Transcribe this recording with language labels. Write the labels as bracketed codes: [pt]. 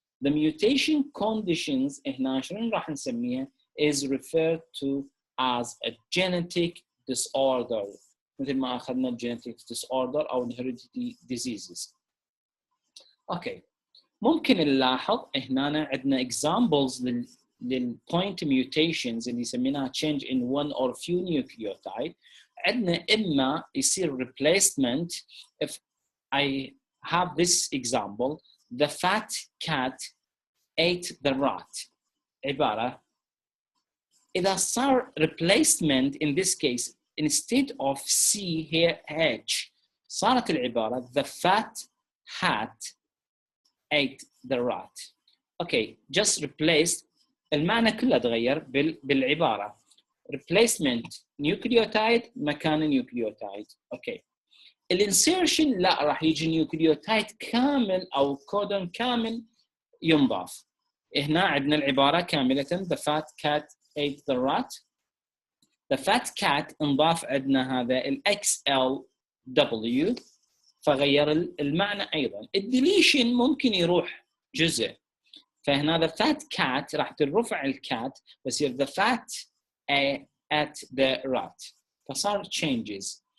[en] The mutation conditions [ar] هنا شنو راح نسميها [en] is referred to as a genetic disorder، [ar] مثل ما أخذنا [en] genetic disorder أو hereditary diseases. Okay. [ar] ممكن نلاحظ هنا عندنا [en] examples للpoint mutations [ar] اللي سميناها [en] change in one or few nucleotide. [ar] عندنا إما يصير replacement. [en] If I have this example, the fat cat ate the rat. [ar] عبارة إذا صار [en] replacement in this case instead of C here H [ar] صارت العبارة [en] the fat hat ate the rat. Okay, just replaced [ar] المعنى كله تغير بالعبارة replacement nucleotide مكان nucleotide. [en] Okay. [ar] الانسيرشن لا راح يجي نيوكليوتايد كامل أو كودون كامل ينضاف. هنا عندنا العبارة كاملة [en] the fat cat ate the rat. The fat cat [ar] انضاف عندنا هذا ال XLW فغير المعنى ايضا. الديليشن ممكن يروح جزء، فهنا [en] the fat cat [ar] راح ترفع الكات بس [en] the fat at the rat، [ar] فصار changes.